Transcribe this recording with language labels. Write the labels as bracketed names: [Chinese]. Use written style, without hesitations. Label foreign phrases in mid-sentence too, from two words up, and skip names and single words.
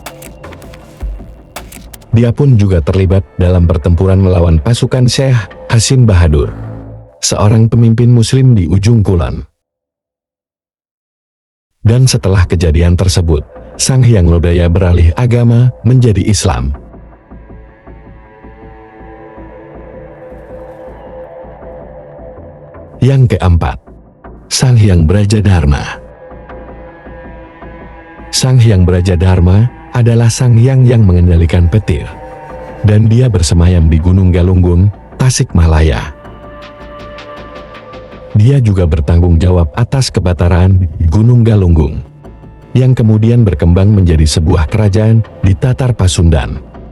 [Indonesian] Dia pun juga terlibat dalam pertempuran melawan pasukan Syekh Hasim Bahadur, seorang pemimpin Muslim di ujung kulon. Dan setelah kejadian tersebut, Sang Hyang Lodaya beralih agama menjadi Islam. Yang keempat, Sang Hyang Brajadharma. Sang Hyang Brajadharma adalah Sang Hyang yang mengendalikan petir, dan dia bersemayam di Gunung Galunggung, Tasikmalaya. Dia juga bertanggung jawab atas kebataraan Gunung Galunggung, yang kemudian berkembang menjadi sebuah kerajaan di Tatar Pasundan.